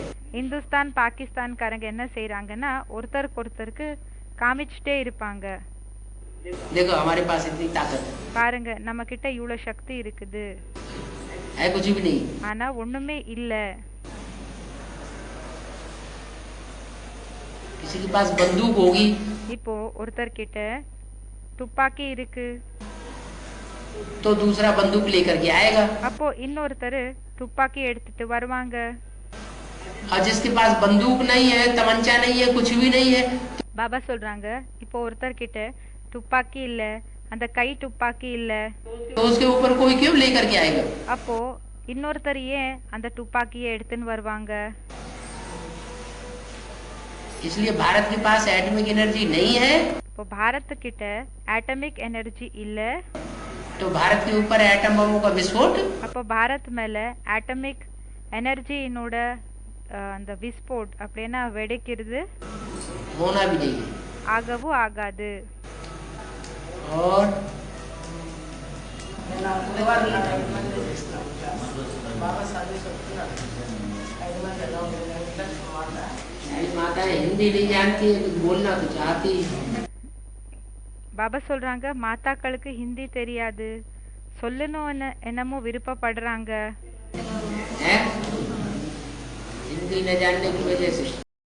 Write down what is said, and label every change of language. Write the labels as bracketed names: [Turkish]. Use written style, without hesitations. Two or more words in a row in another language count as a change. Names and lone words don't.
[Tamil] இந்துஸ்தான் பாகிஸ்தான்காரங்க என்ன செய்யறாங்கன்னா ஒருத்தருக்கு ஒருத்தருக்கு காமிச்சிட்டே இருப்பாங்க. [Hindi] देखो हमारे पास इतनी ताकत है. [Tamil] பாருங்க நம்ம கிட்ட இவ்வளவு சக்தி இருக்குது. [Hindi] है कुछ भी नहीं. [Tamil] ஆனா ஒண்ணுமே இல்ல. [Hindi] किसी के पास बंदूक होगी. [Tamil] இப்போ ஒருத்தர் கிட்ட துப்பாக்கி இருக்கு. [Hindi] तो दूसरा बंदूक लेकर के आएगा. [Tamil] அப்போ இன்னொருத்தர் துப்பாக்கி எடுத்துட்டு வருவாங்க. [Hindi] और जिसके पास बंदूक नहीं है, तमंचा नहीं है, कुछ भी नहीं है, [Tamil] பாபா சொல்றாங்க இப்போ ஒருத்தர் கிட்ட துப்பாக்கி இல்ல, அந்த கை துப்பாக்கி இல்ல, [Hindi] तो उसके ऊपर कोई क्यों लेकर के आएगा? [Tamil] அப்போ இன்னொருத்தர் ஏன் அந்த துப்பாக்கியை எடுத்துன்னு வருவாங்க? [Hindi] इसलिए भारत के पास [English] atomic energy [Hindi] नहीं है. [Tamil] இப்போ பாரத் கிட்ட [English] atomic energy [Tamil] இல்ல. [Hindi] तो भारत के ऊपर एटम बमों का विस्फोट [Tamil] அப்போ பாரத் மேல [English] atomic energyயினோட [Tamil] அந்த விஸ்போட் அப்படின்னா வெடிக்கிறது [Hindi] होना भी नहीं है. [Tamil] ஆகவும் ஆகாது. [Hindi] और मेरी माता हिंदी नहीं जानती है तो बोलना तो चाहती है. [Tamil] பாபா சொல்றாங்க மாதாக்களுக்கு ஹிந்தி தெரியாது, சொல்லணும்னு என்னமோ விருப்பப்படுறாங்க. [Hindi] हिंदी न जानने की वजह से